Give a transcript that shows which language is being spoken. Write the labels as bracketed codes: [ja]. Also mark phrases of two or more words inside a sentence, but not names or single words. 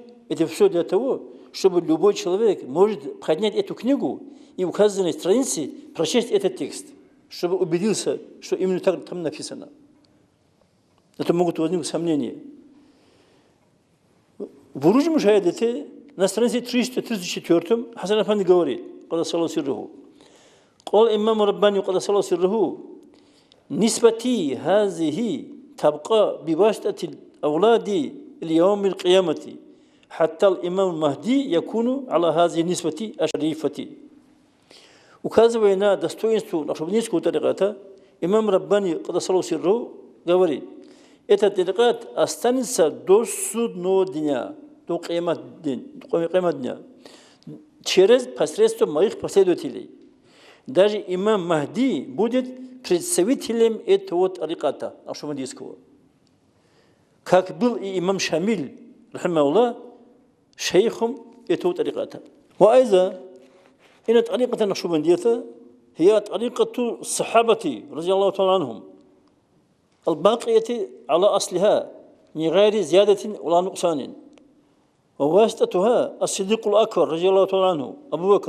[ru] Это все для того, чтобы любой человек может поднять эту книгу и указанной странице прочесть этот текст, чтобы убедился, что именно так там написано. Это могут возникнуть сомнения. В Буруджу Мушаядате на странице 334 Хасан Афанди говорит, [ar] قدس الله سره قال الإمام الرباني قدس الله سره نسبتي هذه تبقى بواسطة الأولاد اليوم القيامة حتى الإمام المهدي يكون على هذه النسبة الشريفة. [ru] Указывая на достоинство нашего тариката, имам Раббани [ar] قدس الله سره [ru] говорит, этот тарикат останется до судного дня, до қиямат дня, через посредством моих последователей. Даже имам Махди будет представителем этого тариката нашего. Как был и имам Шамиль, рахимахуллах, шейхом этого тариката. [ar] وأيضا إن طريقة النقشبندية هي طريقة الصحابة رضي الله تعالى عنهم الباقية على أصلها من غير زيادة ولا نقصان، وواسطتها الصديق الأكبر رضي الله تعالى عنه أبو بكر